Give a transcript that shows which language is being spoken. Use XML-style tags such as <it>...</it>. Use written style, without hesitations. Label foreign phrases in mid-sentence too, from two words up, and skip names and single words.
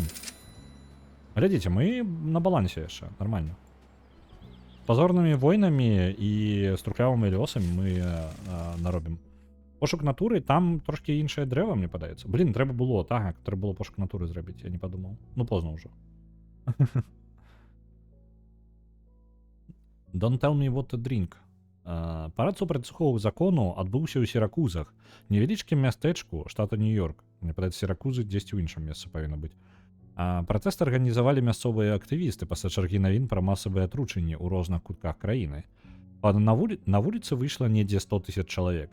<be>Глядзіце, мы на балансе яшчэ, нормально. Пазорнымі войнамі і з трухлявымі лёсамі мы наробім. Пошук натуры, там трошки іншае дрэва, мне падаецца. Блин, трэба было, так, трэба было пошук натуры зрабіць, я не падумаў. Ну, позна ўжо.</be> <en>Don't tell me what to drink.</en> <be>Парад супраць сухого закону адбыўся ў Сіракузах, невялічкім мястэчку штата Нью-Йорк. Мне падаецца, Сіракузы дзесьці ў іншым месцы павінна быць. Пратэст арганізавалі мясцовыя актывісты пасля чаргі навін пра масавыя атручэнні ў розных кутках краіны. На вуліцы выйшла недзе 100 000 чалавек.</be>